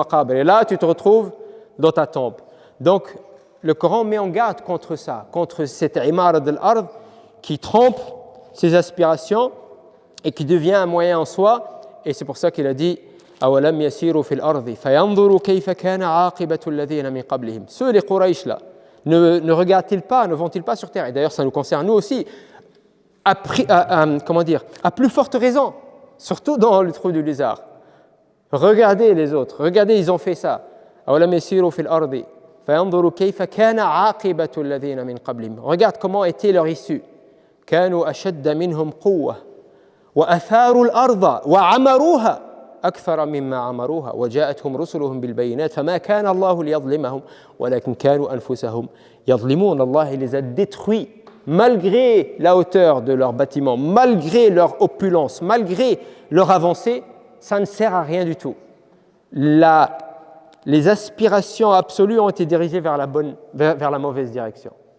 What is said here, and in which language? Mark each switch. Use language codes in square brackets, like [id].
[fr] Et là, tu te retrouves dans ta tombe. Donc, le Coran met en garde contre ça, contre cette imarat al-ard qui trompe ses aspirations et qui devient un moyen en soi. Et c'est pour ça qu'il a dit [ar] أَوَلَمْ يَسِيرُوا فِي الْأَرْضِ فَيَنْظُرُوا كَيْفَ كَانَ عَاقِبَةُ الَّذِينَ مِنْ قَبْلِهِمْ. [fr] Ceux, les Quraysh là, ne regardent-ils pas, ne vont-ils pas sur terre? Et d'ailleurs, ça nous concerne nous aussi, à plus forte raison, surtout dans le trou du lézard. Regardez les autres, regardez, ils ont fait ça. [ar] أَوَلَمْ يَسِيرُوا فِي الْأَرْضِ فَيَنْظُرُوا كَيْفَ كَانَ عَاقِبَةُ الَّذِينَ مِنْ قَبْلِهِمْ. [fr] Regarde comment était leur issue. [ar] كَانُوا أَشَدَّ مِنْهُمْ قُوَّةً وَأَثَارُوا الْأَرْضَ وَعَمَرُوهَا أكثر مما عمروها وجاءتهم رسلهم بالبينات فما كان الله ليظلمهم ولكن كانوا أنفسهم يظلمون. [fr] Allah les a détruits malgré la hauteur de leurs bâtiments, malgré leur opulence, malgré leur avancée, ça ne sert à rien du tout. Les aspirations absolues ont été dirigées vers la mauvaise direction.